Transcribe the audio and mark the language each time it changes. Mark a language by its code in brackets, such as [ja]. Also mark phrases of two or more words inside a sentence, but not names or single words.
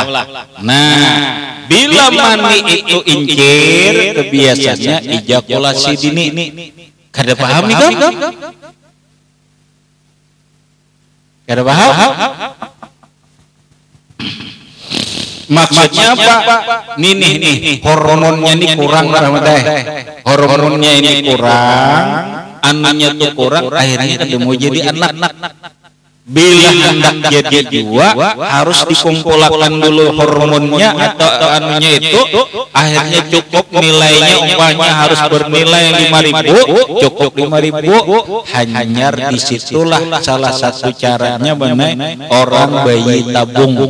[id] Nah, bila mani itu incir, kebiasaannya ejakulasi dini. [bjn] Kada paham nih kan? Kada paham? [id] Maksudnya apa? Nih, hormonnya ini kurang, hormonnya ini kurang, anunya tuh kurang, akhirnya tidak mau jadi anak. Bila hendak jadi dua, harus dikumpulkan dulu hormonnya atau anunya itu, akhirnya cukup nilainya, umpamanya harus bernilai 5.000, cukup 5.000, hanyar disitulah salah satu caranya benar orang bayi tabung.